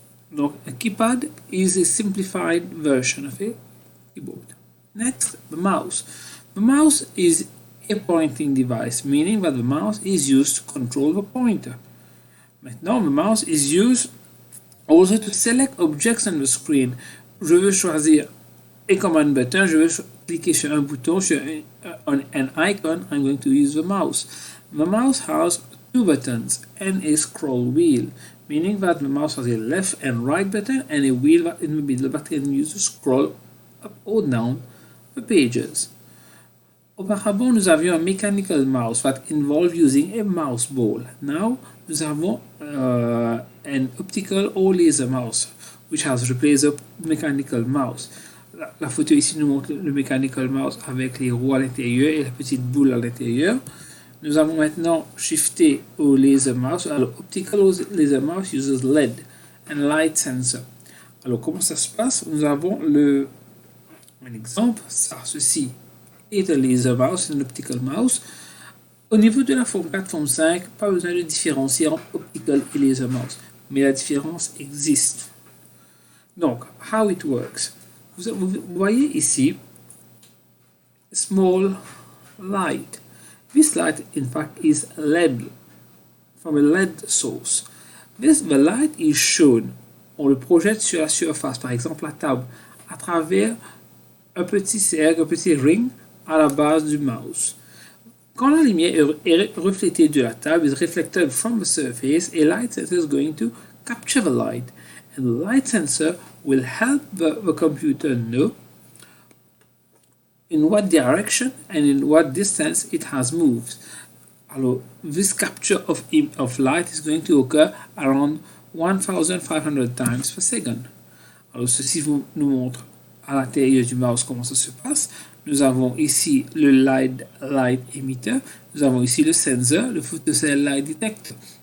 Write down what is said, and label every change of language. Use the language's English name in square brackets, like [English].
[English] Donc, a keypad is a simplified version of a keyboard. Next, the mouse. The mouse is a pointing device, meaning that the mouse is used to control the pointer. Maintenant, the mouse is used also to select objects on the screen. [French] Je veux choisir [English] a command button, [French] je veux cliquer sur un bouton, sur [English] an icon, I'm going to use the mouse. The mouse has two buttons and a scroll wheel, meaning that the mouse has a left and right button and a wheel in the middle that can use to scroll up or down the pages. [French] Auparavant, nous avions un [English] mechanical mouse that involved using a mouse ball. Now, [French] nous avons [English] an optical or laser mouse, which has replaced the mechanical mouse. [French] La photo ici nous montre le mechanical mouse avec les roues à l'intérieur et la petite boule à l'intérieur. Nous avons maintenant shifté au laser mouse. [English] Alors, optical laser mouse uses LED and light sensor. [French] Alors, comment ça se passe? Nous avons un exemple. Ceci est un laser mouse, un optical mouse. Au niveau de la forme 4, forme 5, pas besoin de différencier entre optical et laser mouse. Mais la différence existe. Donc, [English] how it works? [French] Vous voyez ici, [English] small light. This light, in fact, is LED, from a LED source. The light is shown, [French] on le projette sur la surface, par exemple la table, à travers un petit cercle, un petit ring à la base du mouse. Quand la lumière est reflétée de la table, [English] is reflected from the surface, a light sensor is going to capture the light. And the light sensor will help the computer know in what direction and in what distance it has moved. Alors, this capture of light is going to occur around 1500 times per second. [French] Alors, ceci nous montre à l'intérieur du mouse comment ça se passe. Nous avons ici le light emitter. Nous avons ici le sensor, le photocell light detector.